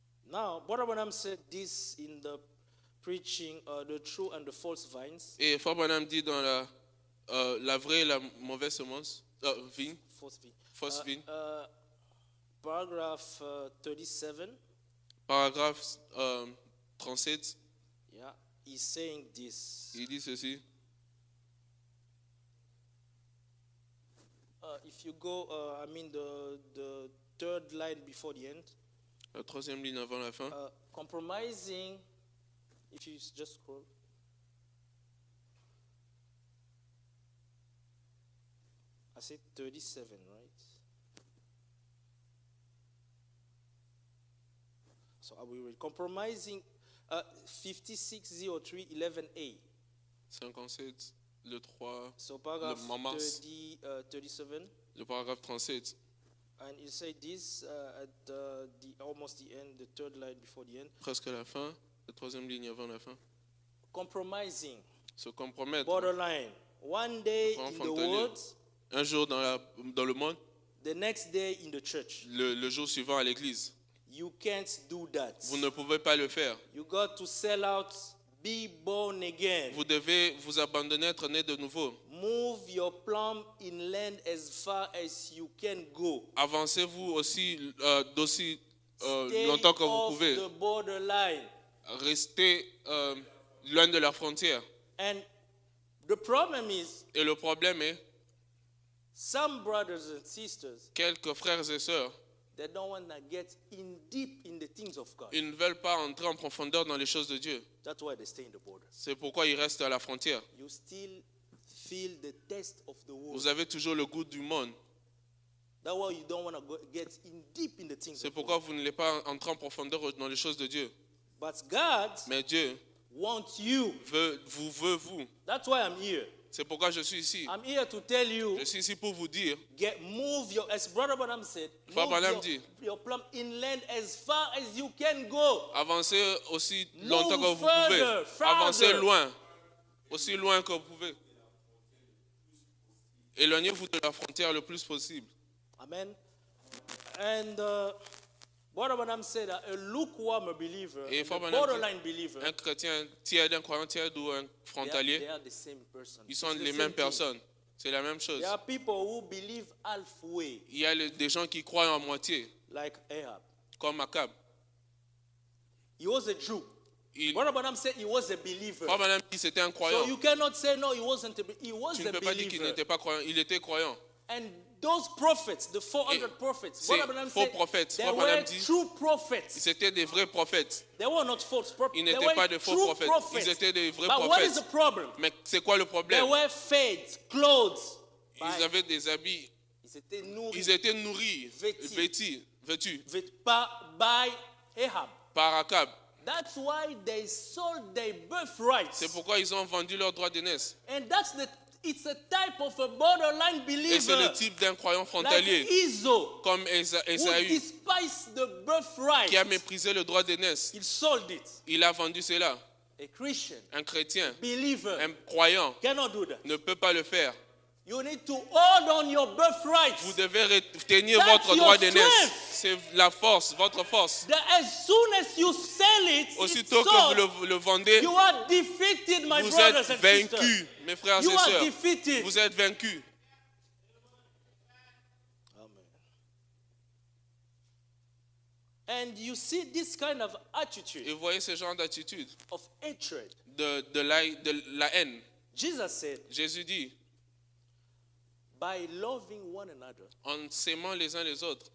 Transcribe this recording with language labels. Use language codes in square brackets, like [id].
[en] Now, Brother Branham said this in the preaching, the true and the false vines. [fr] Et Frère Branham dit dans la vraie et la mauvaise semence, vigne, [en] False vine. [fr] fausse vigne, [en] Paragraph 37. [fr] paragraphe 37, [en] Yeah, he's saying this. [fr] il dit ceci. [en] If you go, the third line before the end. [fr] La troisième ligne avant la fin. [en] Compromising. If you just scroll. I said 37, right? So I will read. Compromising 5603 11a. [fr] 57, le 3, [en] So paragraph [fr] Le Mamas. [en] 37. [fr] le paragraphe 37. [en] And you say this at almost the end, the third line before the end. [fr] Presque à la fin, la troisième ligne avant la fin. [en] Compromising. [fr] Se compromettre. [en] Borderline. One day in the [fr] Frontalier. [en] world, [fr] Un jour dans le monde, [en] the next day in the church. [fr] le jour suivant à l'église. [en] You can't do that. [fr] Vous ne pouvez pas le faire. [en] You got to sell out, be born again. [fr] Vous devez vous abandonner, être né de nouveau. [en] Move your plumb inland as far as you can go. [fr] Avancez-vous aussi d'aussi [en] Stay [fr] longtemps que vous [en] off [fr] pouvez. [en] the borderline. [fr] Restez loin de la frontière. [en] And the problem is, [fr] Et le problème est, [en] some brothers and sisters, [fr] quelques frères et sœurs, [en] they don't want to get in deep in the things of God. [fr] ils ne veulent pas entrer en profondeur dans les choses de Dieu. [en] That's why they stay in the border. [fr] C'est pourquoi ils restent à la frontière. [en] You still feel the taste of the world. [fr] Vous avez toujours le goût du monde. [en] That's why you don't want to get in deep in the things [fr] C'est [en] of [fr] pourquoi [en] God. [fr] vous ne voulez pas entrer en profondeur dans les choses de Dieu. [en] But God [fr] Mais Dieu [en] want you. [fr] vous veut vous. [en] That's why I'm here. [fr] C'est pourquoi je suis ici. [en] I'm here to tell you, [fr] Je suis ici pour vous dire, [en] move your, as Brother Branham said, [fr] Frère [en] move [fr] Branham dit, [en] your plumb inland as far as you can go. [fr] avancez aussi longtemps que vous [en] further, [fr] pouvez. [en] farther. [fr] Avancez loin, aussi loin que vous pouvez. Éloignez-vous de la frontière le plus possible. [en] Amen. And Brother Branham said that a lukewarm believer, [fr] Et [en] a [fr] Frère Branham [en] borderline believer, [fr] Un chrétien tiède, un croyant tiède ou un [en] they [fr] frontalier, [en] are the same person. [fr] ils sont [en] It's the [fr] les [en] same [fr] mêmes [en] thing. [fr] personnes. C'est la même chose. [en] There are people who believe halfway, [fr] Il y a des gens qui croient en moitié, [en] like Ahab. [fr] comme Akab. [en] He was a Jew. [fr] Il, [en] Brother Branham said he was a believer. [fr] Frère Branham dit c'était un croyant. [en] So you cannot say no, he wasn't. He was [fr] Tu ne [en] a [fr] peux pas dire qu'il [en] believer. [fr] n'était pas croyant. Il était croyant. [en] And those prophets, the 400 prophets, [fr] ces [en] Brother Branham [fr] faux [en] said [fr] prophètes, [en] they [fr] Frère [en] were [fr] Branham dit, [en] true prophets. [fr] C'était des vrais prophètes. [en] They were not false prophets. [fr] Ils [en] They [fr] n'étaient [en] were [fr] pas de faux [en] true [fr] prophètes. [en] prophets. [fr] Ils étaient des vrais [en] But what is [fr] prophètes. [en] the problem? [fr] Mais c'est quoi le [en] They [fr] problème? [en] were fed, clothes. [fr] Ils avaient des habits. Ils étaient nourris Ils étaient nourris, vêtus [en] by Ahab. [fr] par Akab. [en] That's why they sold their birthrights. [fr] C'est pourquoi ils ont vendu leurs droits d'aînesse. [en] And it's a type of a borderline [fr] Et c'est le [en] believer, [fr] type d'un croyant [en] like [fr] frontalier, [en] Esau, [fr] comme [en] who [fr] Esaü, [en] despised the birthright. [fr] qui a méprisé le droit d'aînesse. [en] He sold it. [fr] Il a vendu cela. [en] A Christian [fr] Un chrétien, [en] believer [fr] un croyant, [en] cannot do that. [fr] ne peut pas le faire. [en] You need to hold on your birthright. [fr] Vous devez retenir [en] That's [fr] votre [en] your [fr] droit d'aînesse. [en] strength. [fr] C'est la force, votre force. [en] That as soon as you sell it, [fr] Aussitôt [en] it's [fr] que [en] sold, [fr] vous le vendez, [en] you are defeated, my [fr] vous [en] brothers and [fr] vaincus, [en] sisters. [fr] mes frères [en] You [fr] et [en] are [fr] sœurs. [en] defeated. [fr] Vous êtes vaincus. [en] Amen. And you see this kind of attitude [fr] Et vous voyez ce genre d'attitude, [en] of hatred. [fr] de la haine. [en] Jesus said, [fr] Jésus dit, [en] by loving one another, en s'aimant les uns les autres,